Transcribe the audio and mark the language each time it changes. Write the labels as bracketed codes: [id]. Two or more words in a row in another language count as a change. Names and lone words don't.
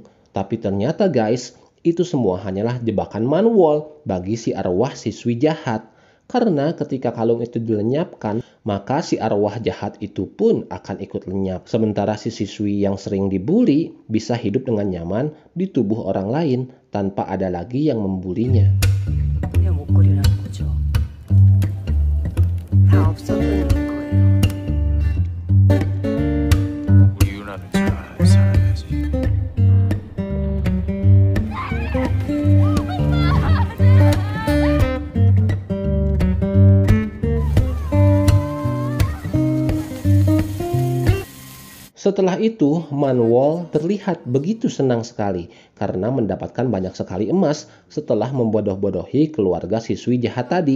[id] Tapi ternyata guys, itu semua hanyalah jebakan Manwol bagi si arwah siswi jahat. Karena ketika kalung itu dilenyapkan, maka si arwah jahat itu pun akan ikut lenyap. Sementara si siswi yang sering dibully bisa hidup dengan nyaman di tubuh orang lain tanpa ada lagi yang membulinya. [ko] 내 목걸이라는 거죠. 다 없었던 일인 거예요. 우리 유나는 잘 살아야지. [id] Setelah itu, Manwol terlihat begitu senang sekali karena mendapatkan banyak sekali emas setelah membodoh-bodohi keluarga siswi jahat tadi.